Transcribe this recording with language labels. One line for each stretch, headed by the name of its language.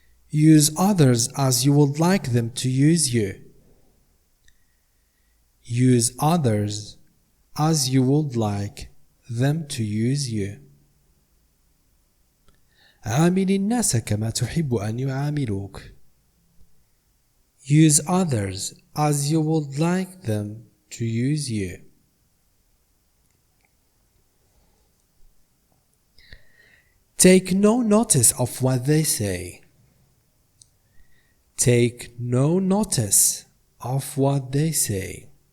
English: Use others as you would like them to use you. Use others as you would like them to use you.
Arabic: عامل الناس كما تحب أن يعاملوك.
English: Use others as you would like them to use you. Take no notice of what they say. Take no notice of what they say.